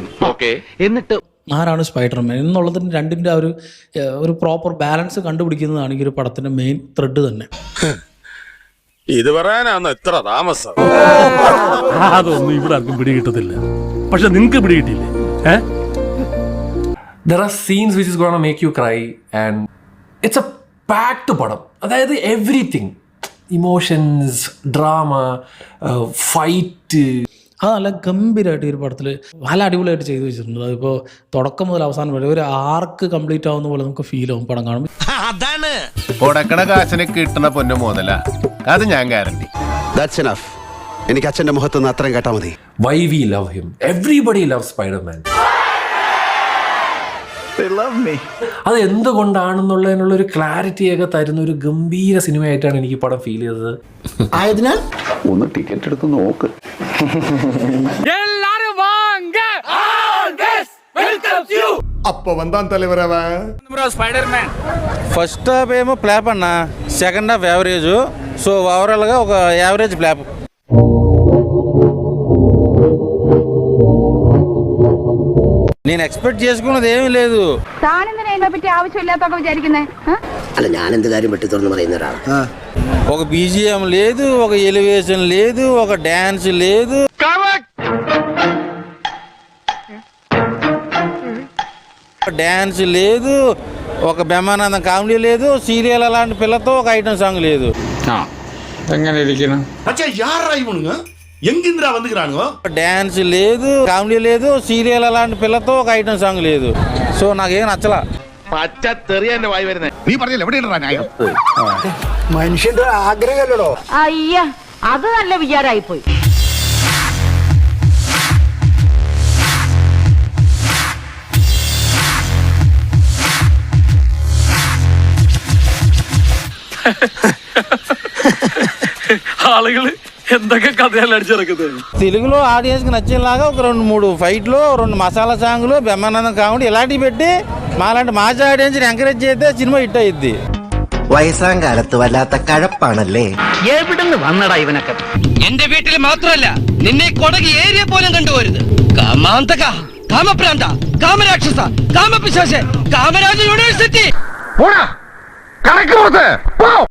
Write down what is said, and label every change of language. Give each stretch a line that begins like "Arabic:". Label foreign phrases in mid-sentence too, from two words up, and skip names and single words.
Malayalam: എന്നിട്ട് ആരാണ് സ്പൈഡർമാൻ എന്നുള്ളതിന് രണ്ടിൻ്റെ ആ ഒരു പ്രോപ്പർ ബാലൻസ് കണ്ടുപിടിക്കുന്നതാണ് ഈ ഒരു പടത്തിന്റെ മെയിൻ ത്രെഡ് തന്നെ. ഇത് പറയാനാണ് എത്ര താമസം? അതൊന്നും ഇവിടെ ആർക്കും പിടികിട്ടത്തില്ല. പക്ഷെ നിങ്ങക്ക് പിടികിട്ടില്ലേ?
English: There are scenes which is gonna make you cry and it's a packed പടം.
Malayalam: അതായത് എവറിത്തിങ്, ഇമോഷൻസ്, ഡ്രാമ, ഫൈറ്റ്, അത് നല്ല ഗംഭീരമായിട്ട് ഈ ഒരു പടത്തിൽ നല്ല അടിപൊളിയായിട്ട് ചെയ്തു വെച്ചിട്ടുണ്ട്. അതിപ്പോൾ തുടക്കം മുതൽ അവസാനം വരെ ഒരു ആർക്ക് കംപ്ലീറ്റ് ആവുന്ന പോലെ നമുക്ക് ഫീൽ ആവും പടം കാണുമ്പോൾ. അതാണ് കൊടുക്കണ കാശിന് കിട്ടുന്ന പൊന്നു മുതല, അത് ഞാൻ ഗ്യാരണ്ടി.
English: That's enough.
Malayalam: എനിക്ക് അച്ഛന്റെ മുഖത്ത് നിന്ന് അത്രയും കേട്ടാ മതി.
English: why we love him. Everybody loves Spider-Man. They love me.
Malayalam: അത് എന്തുകൊണ്ടാണെന്നുള്ളതിനുള്ള ഒരു ക്ലാരിറ്റിയൊക്കെ തരുന്ന ഒരു ഗംഭീര സിനിമയായിട്ടാണ് എനിക്ക് ഈ പടം ഫീൽ ചെയ്തത്. ആയതിനാൽ ഒന്ന് ടിക്കറ്റ് എടുത്ത് നോക്ക്. അപ്പൊ വന്താൻ തലവരവ
Telugu: ఫస్ట్ హాఫ్ ఏమో ఫ్లాప్ అన్న, సెకండ్ హాఫ్ యావరేజ్. సో ఓవరాల్గా ఒక యావరేజ్ ఫ్లాప్. నేను ఎక్స్పెక్ట్ చేసుకున్నది ఏమీ లేదు.
Malayalam: അല്ല ഞാൻ എന്ത് കാര്യം വെട്ടി തുറന്ന് പറയുന്ന ഒരാളാണ്.
Telugu: ఒక BGM లేదు, ఒక ఎలివేషన్ లేదు, ఒక డాన్స్ లేదు. డాన్స్ లేదు, ఒక బ్రహ్మానందం కామెడీ లేదు, సీరియల్ అలాంటి పిల్లతో ఒక ఐటమ్ సాంగ్ లేదు. డాన్స్ లేదు, కామెడీ లేదు, సీరియల్ అలాంటి పిల్లతో ఒక ఐటమ్ సాంగ్ లేదు. సో నాకేం నచ్చలా.
Malayalam: പച്ച തെറിയ എന്റെ വായി വരുന്നേ. നീ പറഞ്ഞില്ല എവിടെയാണ് ന്യായം? മനുഷ്യന്റെ ആഗ്രഹമല്ലോ. അയ്യ, അത് നല്ല വിചാരമായി പോയി. ആളുകള് എന്തൊക്കെ
Telugu: కథలు అడిచిరకుతారు. తెలుగులో ఆడియన్స్కి నచ్చేలాగా ఒక 2-3 ఫైట్లు, 2 మసాలా సాంగ్లు, బ్రహ్మానందం కామెడీ ఇలాంటివి పెట్టి మాలాంటి మాజా ఆడియన్స్ ఎంకరేజ్ చేస్తే సినిమా హిట్ అయ్యిద్ది.
Malayalam: വയസ്സാം കാലത്ത് വല്ലാത്ത കഴപ്പാണല്ലേ. എവിടുന്ന് വന്നടാ ഇവനൊക്കെ? എന്റെ വീട്ടിൽ മാത്രമല്ല, നിന്നെ കൊടകി ഏരിയ പോലും കണ്ടുപോരുത്. കാമാന്തക, കാമപ്രാന്ത, കാമരാക്ഷസ, കാമപിശാച, കാമരാജ യൂണിവേഴ്സിറ്റി.